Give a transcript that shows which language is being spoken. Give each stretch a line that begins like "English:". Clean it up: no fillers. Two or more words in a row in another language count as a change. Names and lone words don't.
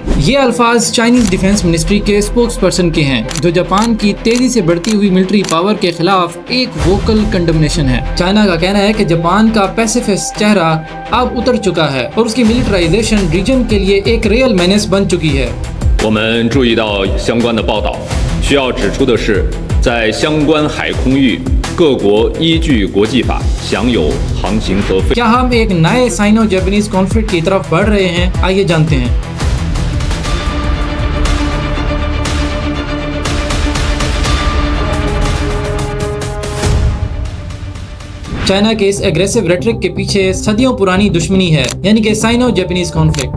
Hindi: ये अल्फाज
English: Chinese Defence Ministry
Hindi: के
English: spokes person
Hindi: के हैं, जो जापान की तेजी से बढ़ती हुई
English: military power
Hindi: के खिलाफ एक
English: vocal condemnation
Hindi: है। चाइना का कहना है कि जापान का पैसिफिस्ट चेहरा अब उतर चुका है और उसकी मिलिटराइजेशन रीजन के लिए एक
English: real menace
Hindi: बन चुकी है।
Chinese: 我们注意到相关的报道，需要指出的是，在相关海空域，各国依据国际法享有航行和飞。
Hindi: क्या हम एक नए
English: Sino Japanese conflict
Hindi: की तरफ बढ़ रहे हैं? आइए जानते हैं। चाइना के इस
English: aggressive rhetoric
Hindi: के पीछे सदियों पुरानी दुश्मनी है, यानी कि
English: Sino Japanese conflict.